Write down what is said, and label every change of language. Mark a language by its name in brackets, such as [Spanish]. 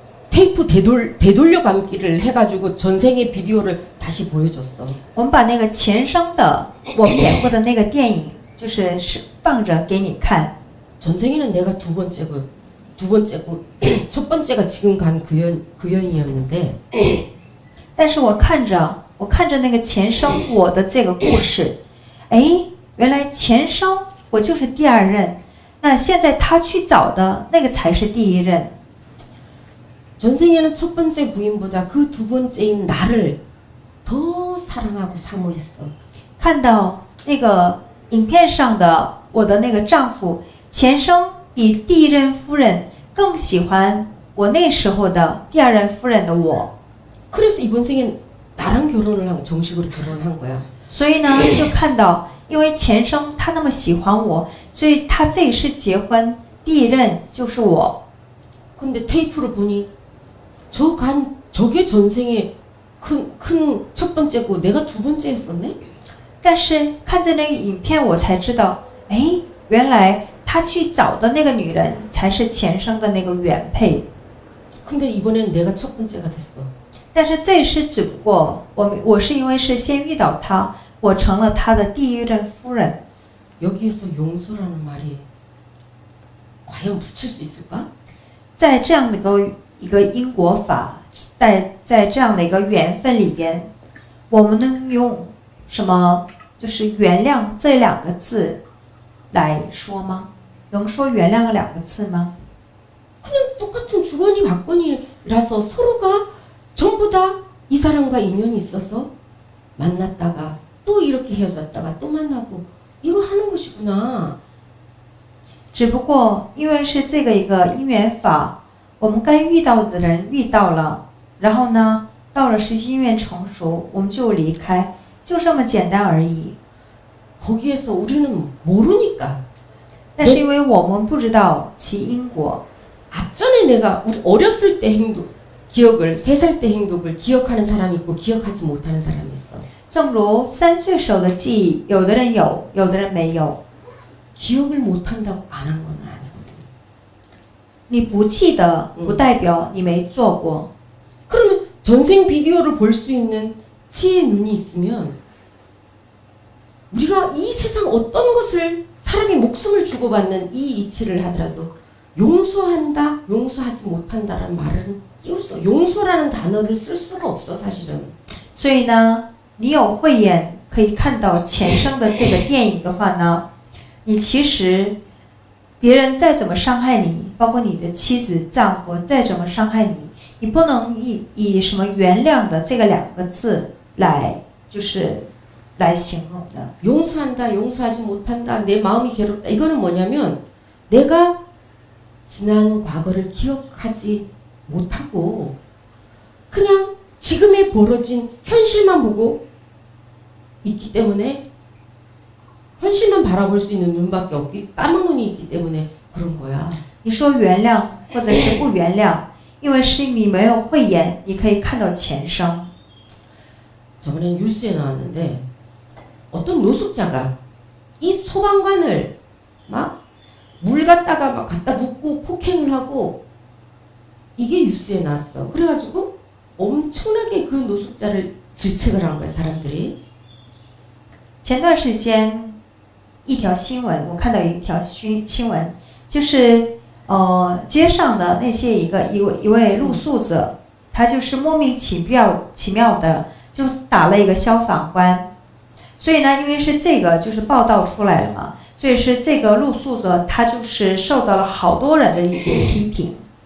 [Korean] 테이프 되돌려 감기를 해가지고 전생의 비디오를 다시 보여줬어. [Chinese] 我们把那个前生的我们演过的那个电影，就是放着给你看。 [Korean] 전생에는 내가 두 번째고 첫 번째가 지금 간 그 여인이었는데 [Chinese] 但是我看着那个前生我的这个故事，哎，原来前生我就是第二任，那现在他去找的那个才是第一任。 [Korean] 전생에는 첫 번째 부인보다 그 두 번째인 나를 더 사랑하고 사모했어. [Chinese] 看到那个影片上的我的那个丈夫，前生比第一任夫人更喜欢我那时候的第二任夫人的我。 [Korean] 그래서 이번 생엔 나랑 결혼을 한 정식으로 결혼을 한 거야. [Chinese] 所以呢，就看到，因为前生他那么喜欢我，所以他这一世结婚，第一任就是我。 [Korean] 근데 테이프를 보니 저게 전생에 큰 첫 번째고 내가 두 번째였었네? [Chinese] 但是看着那个影片，我才知道，哎，原来他去找的那个女人才是前生的那个原配。 [Korean] 근데 이번엔 내가 첫 번째가 됐어. [Chinese] 但是这是只不过我是因为是先遇到他，我成了他的第一任夫人。 [Korean] 여기에서 용서라는 말이 과연 붙일 수 있을까? [Chinese] 在这样的一个因果法，在这样的一个缘分里边，我们能用什么就是原谅这两个字来说吗？能说原谅两个字吗？ [Korean] 그냥 똑같은 주거니 받거니라서 서로가 전부 다 이 사람과 인연이 있어서 만났다가 또 이렇게 헤어졌다가 또 만나고 이거 하는 것이구나. [Chinese] 只不过因为是这个一个因缘法，我们该遇到的人遇到了，然后呢，到了时机愿成熟，我们就离开，就这么简单而已。 [Korean] 거기에서 우리는 모르니까 [Chinese] 但是因为我们不知道其因果， [Korean] 앞전에 내가 우리 어렸을 때 행동 기억을 3살 때 행동을 기억하는 사람이 있고 기억하지 못하는 사람이 있어. [Chinese] 正如3岁时候的记忆，有的人有，有的人没有。 [Korean] 기억을 못한다고 안 한 건 아니거든. [Chinese] 你不记得，不代表你没做过。 [Korean] 그러면 전생 비디오를 볼 수 있는 지혜의 눈이 있으면 우리가 이 세상 어떤 것을 사람이 목숨을 주고받는 이 이치를 하더라도 용서한다, 용서하지 못한다라는 말은 띄울 수, 용서라는 단어를 쓸 수가 없어 사실은. [Chinese] 所以呢，你有慧眼可以看到前生的这个电影的话呢，你其实别人再怎么伤害你，包括你的妻子、丈夫再怎么伤害你，你不能以什么原谅的这个2个字来来形容的。 [Korean] 용서한다, 용서하지 못한다, 내 마음이 괴롭다. 이거는 뭐냐면 내가 지난 과거를 기억하지 못하고 그냥 지금에 벌어진 현실만 보고 있기 때문에 현실만 바라볼 수 있는 눈밖에 없기 까만 눈이 있기 때문에 그런 거야. [Chinese] 你说原谅或者是不原谅，因为是你没有慧眼，你可以看到前生。 [Korean] 저번에 뉴스에 나왔는데 어떤 노숙자가 이 소방관을 막 물 갖다가 막 갖다 붓고 폭행을 하고 이게 뉴스에 나왔어. 그래가지고 엄청나게 그 노숙자를 질책을 한 거야 사람들이. [Chinese] 前段时间一条新闻，我看到一条新闻，就是街上的那些一位露宿者，他就是莫名其妙的就打了一个消防官，所以呢，因为是这个就是报道出来了嘛，所以是这个露宿者他就是受到了好多人的一些批评。